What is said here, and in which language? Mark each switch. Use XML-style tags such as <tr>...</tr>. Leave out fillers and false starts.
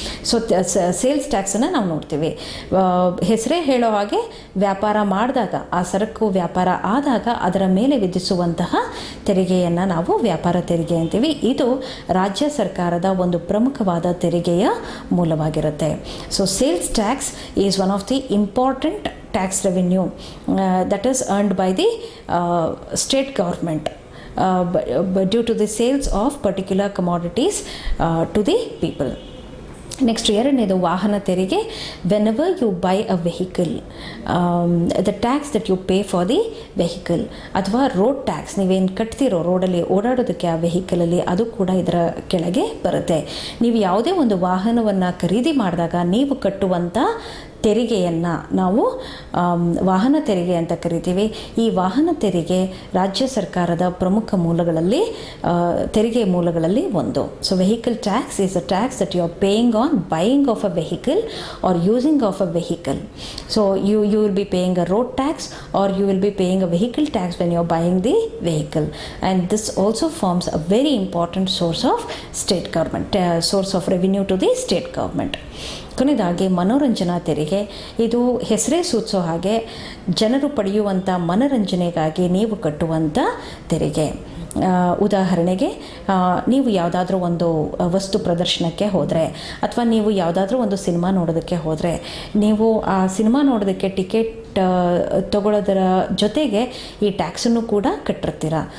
<kn>So sales ಟ್ಯಾಕ್ಸನ್ನು ನಾವು ನೋಡ್ತೀವಿ. ಹೆಸರೇ ಹೇಳೋ ಹಾಗೆ ವ್ಯಾಪಾರ ಮಾಡಿದಾಗ, ಆ ಸರಕು ವ್ಯಾಪಾರ ಆದಾಗ ಅದರ ಮೇಲೆ ವಿಧಿಸುವಂತಹ ತೆರಿಗೆಯನ್ನು ನಾವು ವ್ಯಾಪಾರ ತೆರಿಗೆ ಅಂತೀವಿ. ಇದು ರಾಜ್ಯ ಸರ್ಕಾರದ ಒಂದು ಪ್ರಮುಖವಾದ ತೆರಿಗೆಯ ಮೂಲವಾಗಿರುತ್ತೆ.</kn> <en>So sales tax is one of the important tax revenue that is earned by the state government due to the sales of particular commodities to the people.</en> <kn>Next ಎರಡನೇದು ವಾಹನ ತೆರಿಗೆ.</kn> <en>whenever you buy a vehicle, the tax that you pay for the vehicle, ಅಥವಾ road tax,</en> <kn>ನೀವೇನು ಕಟ್ತಿರೋ ರೋಡಲ್ಲಿ ಓಡಾಡೋದಕ್ಕೆ ಆ ವೆಹಿಕಲಲ್ಲಿ, ಅದು ಕೂಡ ಇದರ ಕೆಳಗೆ ಬರುತ್ತೆ. ನೀವು ಯಾವುದೇ ಒಂದು ವಾಹನವನ್ನು ಖರೀದಿ ಮಾಡಿದಾಗ ನೀವು ಕಟ್ಟುವಂಥ ತೆರಿಗೆಯನ್ನು ನಾವು ವಾಹನ ತೆರಿಗೆ ಅಂತ ಕರಿತೀವಿ. ಈ ವಾಹನ ತೆರಿಗೆ ರಾಜ್ಯ ಸರ್ಕಾರದ ಪ್ರಮುಖ ಮೂಲಗಳಲ್ಲಿ, ತೆರಿಗೆ ಮೂಲಗಳಲ್ಲಿ ಒಂದು.</kn> <en>So vehicle tax is a tax that you are paying on buying of a vehicle or using of a vehicle. So you will be paying a road tax or you will be paying a vehicle tax when you are buying the vehicle, and this also forms a very important source of state government, source of revenue to the state government.</en> <kn>ಕೊನೆಯದಾಗಿ ಮನೋರಂಜನಾ ತೆರಿಗೆ. ಇದು ಹೆಸರೇ ಸೂಚಿಸೋ ಹಾಗೆ ಜನರು ಪಡೆಯುವಂಥ ಮನರಂಜನೆಗಾಗಿ ನೀವು ಕಟ್ಟುವಂಥ ತೆರಿಗೆ. ಉದಾಹರಣೆಗೆ, ನೀವು ಯಾವುದಾದ್ರೂ ಒಂದು ವಸ್ತು ಪ್ರದರ್ಶನಕ್ಕೆ ಹೋದರೆ, ಅಥವಾ ನೀವು ಯಾವುದಾದ್ರೂ ಒಂದು ಸಿನಿಮಾ ನೋಡೋದಕ್ಕೆ ಹೋದರೆ, ನೀವು ಆ ಸಿನಿಮಾ ನೋಡೋದಕ್ಕೆ ಟಿಕೆಟ್ ತಗೊಳ್ಳೋದರ ಜೊತೆಗೆ ಈ ಟ್ಯಾಕ್ಸನ್ನು ಕೂಡ ಕಟ್ಟಿರ್ತೀರ.</kn>